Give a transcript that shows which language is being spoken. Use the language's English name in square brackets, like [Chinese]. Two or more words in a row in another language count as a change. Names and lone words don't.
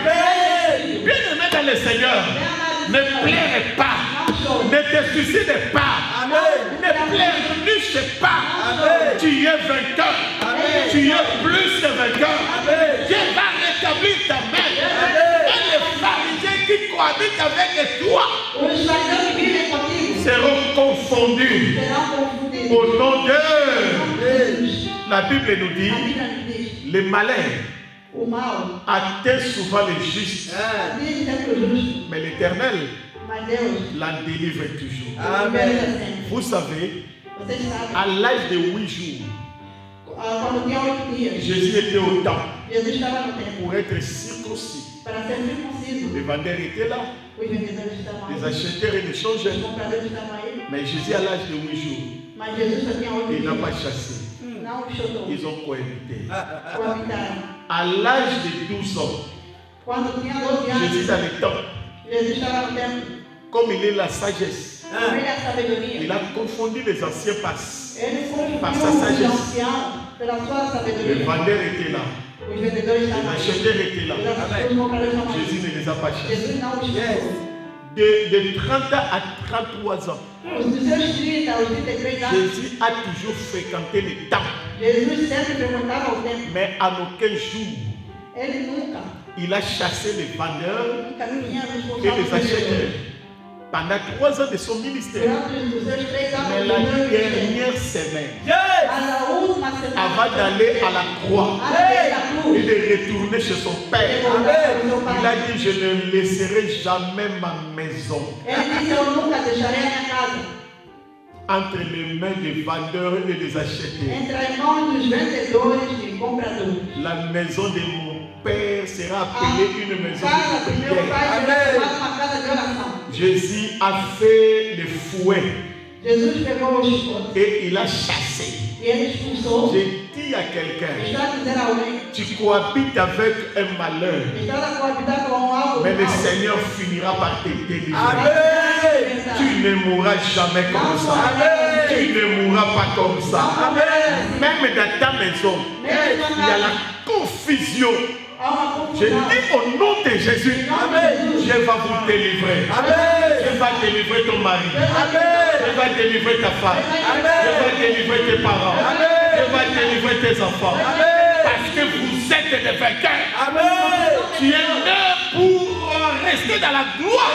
[French] Bien aimé dans le Seigneur, ne pleure pas. Ne te suicide pas. Ne pleurniche pas. Tu es vainqueur. Tu es plus que vainqueur. Dieu va rétablir ta main. Et les pharisiens qui cohabitent avec toi [Portuguese] Os fariseus que vivem contigo [French] seront confondus [Portuguese] serão confundidos. [French] au nom de... La Bible nous dit, [Portuguese] A Bíblia nos diz: [French] le malin [Portuguese] o mal [French] atteint souvent les justes, [Portuguese] atinge sempre o justo, [French] mais l'Éternel [Portuguese] mas Deus [French] l'en délivre toujours. [Portuguese] liberta sempre. [French] Vous savez, [Portuguese] Vocês sabem, [French] à l'âge de 8 jours, [Portuguese] quando tinha 8 dias, [French] Jésus était au temple [Portuguese] Jesus estava no templo [French] pour être circoncis. [Portuguese] para ser circunciso. [French] Les vendeurs étaient là, [Portuguese] Os vendedores estavam [French] les [Portuguese] aí, [French] acheteurs et les [Portuguese] os [French] changeurs. [Portuguese] compradores estavam aí, [French] Mais Jésus, à l'âge de 8 jours, [Portuguese] mas Jesus só tinha 8 [French] il n'a pas [Portuguese] dias. [French] chassé. [Portuguese] Não os chutou, [French] Ils ont cohabité. [Portuguese] coabitaram. [French] À l'âge de 12 ans, [Portuguese] Quando tinha 12 [French] Jésus [Portuguese] anos, [French] dans le temple, [Portuguese] Jesus estava no templo, [French] comme il est la sagesse, [Portuguese] com ele a sabedoria. [French] il a confondu les anciens passes. [Portuguese] Ele [French] Par sa [Portuguese] confundiu os [French] sagesse. [Portuguese] anciãos pela sua [French] Les [Portuguese] sabedoria. [French] vendeurs étaient là, [Portuguese] Os vendedores [French] les [Portuguese] estavam aí, [French] acheteurs étaient là. [Portuguese] os compradores estavam aí. [French] Jésus ne les a pas chassés. [Portuguese] Jesus não os chutou. [French] De 30 à 33 ans, [Portuguese] Dos seus 30 aos 33 anos, [French] Jésus a toujours fréquenté le temple, [Portuguese] Jesus sempre frequentava o templo. [French] mais en aucun jour, [Portuguese] Ele nunca [French] il a chassé les vendeurs [Portuguese] tinha [French] et [Portuguese] expulsado [French] les [Portuguese] os vendedores. [French] acheteurs. Pendant 3 ans de son ministère, [Portuguese] Durante os seus 3 anos, [French] mais [Portuguese] de [French] la [Portuguese] ministério. [French] dernière semaine, [Portuguese] Mas a última semana, [French] avant d'aller à la croix [Portuguese] antes da cruz, [French] et de retourner chez son Père, il a dit: je ne laisserai jamais ma maison [Portuguese] ele disse: eu nunca deixarei a minha casa [French] entre les mains des vendeurs et des acheteurs. [Portuguese] entre as mãos dos vendedores e compradores. [French] La maison de mon Père sera appelée une [Portuguese] A [French] maison [Portuguese] casa [French] de [Portuguese] do meu pai [French] prière. [Portuguese] será chamada uma casa de oração. [French] Jésus a fait le fouet [Portuguese] Jesus pegou os [French] et il a chassé. [Portuguese] e ele expulsou. [French] J'ai dit à quelqu'un: [Portuguese] Está a dizer a alguém: [French] tu cohabites avec un malheur, [Portuguese] está a coabitar com algo [French] mais le [Portuguese] mal. [French] Seigneur finira par te délivrer. Amen. Tu ne mourras jamais comme ça. Tu ne mourras pas comme ça. Même dans ta maison, il y a la confusion. [Portuguese] Há uma [French] Je [Portuguese] confusão. [French] dis au nom de Jésus, Dieu va vous délivrer. Dieu va délivrer ton mari. Dieu va délivrer ta femme. Dieu va délivrer tes parents. Dieu va délivrer tes enfants. Parce que vous êtes des vainqueurs. Tu es né pour rester dans la gloire.